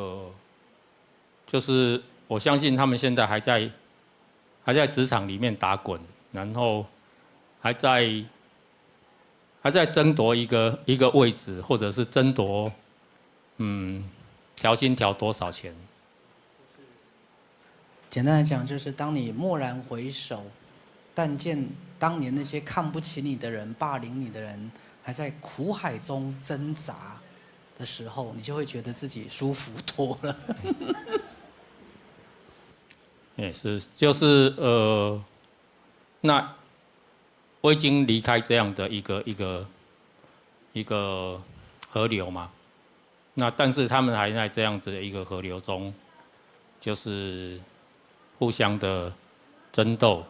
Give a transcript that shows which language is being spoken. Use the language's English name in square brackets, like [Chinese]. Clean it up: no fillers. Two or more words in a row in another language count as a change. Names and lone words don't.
[Chinese] 就是我相信他們現在還在職場裡面打滾，然後還在爭奪一個位置，或者是爭奪調薪調多少錢。簡單來講，就是當你驀然回首，但見當年那些看不起你的人、霸凌你的人，還在苦海中掙扎的時候，你就會覺得自己舒服多了。也是，就是那我已經離開這樣的一個河流嘛，那但是他們還在這樣子的一個河流中，就是互相的爭鬥。